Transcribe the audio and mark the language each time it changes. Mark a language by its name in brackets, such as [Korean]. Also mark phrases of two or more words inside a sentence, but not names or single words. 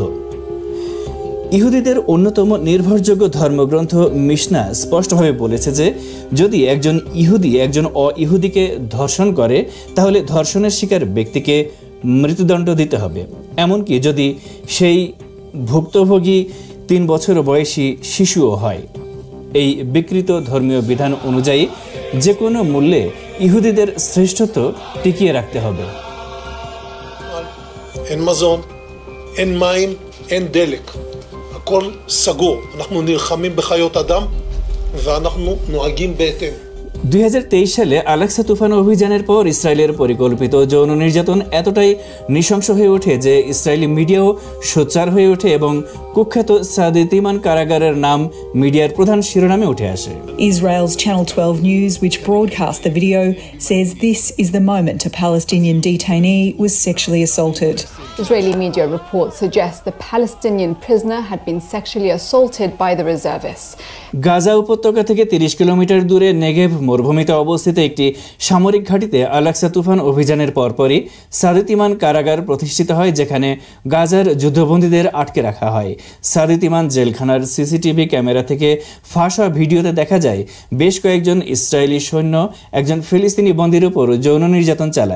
[Bangla] ইহুদিদের অন্যতম নির্ভরযোগ্য ধর্মগ্রন্থ মিশনা স্পষ্টভাবে বলেছে যে যদি একজন ইহুদি একজন অ-ইহুদিকে ধর্ষণ করে তাহলে ধর্ষণের শিকার ব্যক্তিকে মৃত্যুদণ্ড দিতে হবে, এমনকি যদি সেই ভুক্তভোগী 3 বছর বয়সী শিশুও হয়। এই বিকৃত ধর্মীয় বিধান অনুযায়ী যে কোনো মূল্যে ইহুদিদের শ্রেষ্ঠত্ব টিকিয়ে রাখতে হবে। [Hebrew] אין מזון, אין מים, אין דלק. הכל סגור. אנחנו נלחמים בחיות אדם ואנחנו נוהגים בהתאם. [Bangla] 2023 সালে আলাক্সা তুফান অভিযানের পর ইসরায়েলের পরিকল্পিত যৌন নির্যাতন এতটাই নৃশংস হয়ে ওঠে যে ইসরায়েলি মিডিয়াও সোচ্চার হয়ে ওঠে এবং কুখ্যাত সাদিতিমান কারাগারের নাম মিডিয়ার প্রধান শিরোনামে উঠে আসে। [English] Israel's Channel 12 News, which broadcast the video, says this is the moment a Palestinian detainee was sexually assaulted. Israeli media reports suggest the Palestinian prisoner had been sexually assaulted by the reservists. [Bangla] গাজা উপত্যকা থেকে 30 কিলোমিটার দূরে নেগেভ মরুভূমিতে অবস্থিত একটি সামরিক ঘাঁটিতে আলাক্সা তুফান অভিযানের পরপরই সাদিতিমান কারাগার প্রতিষ্ঠিত হয়, যেখানে গাজার যুদ্ধবন্দীদের আটকে রাখা হয়। সাদিতিমান জেলখানার সিসিটিভি ক্যামেরা থেকে ফাঁস হওয়া ভিডিওতে দেখা যায় বেশ কয়েকজন ইসরায়েলি সৈন্য একজন ফিলিস্তিনি বন্দীর উপর যৌন নির্যাতন চালায়।